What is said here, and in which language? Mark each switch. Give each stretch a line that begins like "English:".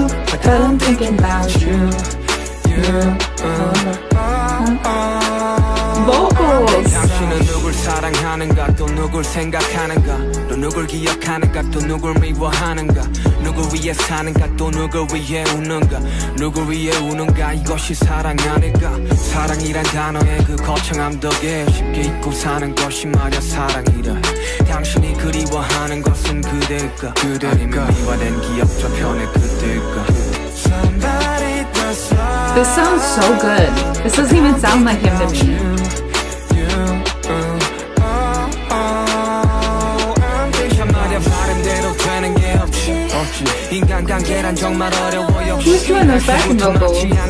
English: But I'm thinking about you. Vocals.
Korean: 당신은 누굴 사랑하는가 또 누굴 생각하는가 또 누굴 기억하는가 또 누굴 미워하는가 누굴 위해 사는가 또 누굴 위해 우는가 누굴 위해 우는가 이것이 사랑 아닐까 사랑이란 단어의 그 거창함 덕에 쉽게 잊고 사는 것이 말야 사랑이라 당신이 그리워하는 것은 그대일까 아니면 미화된 기억 저편의 그대일까.
English: This sounds so good. This doesn't even sound like him to me. Who's doing those backing vocals?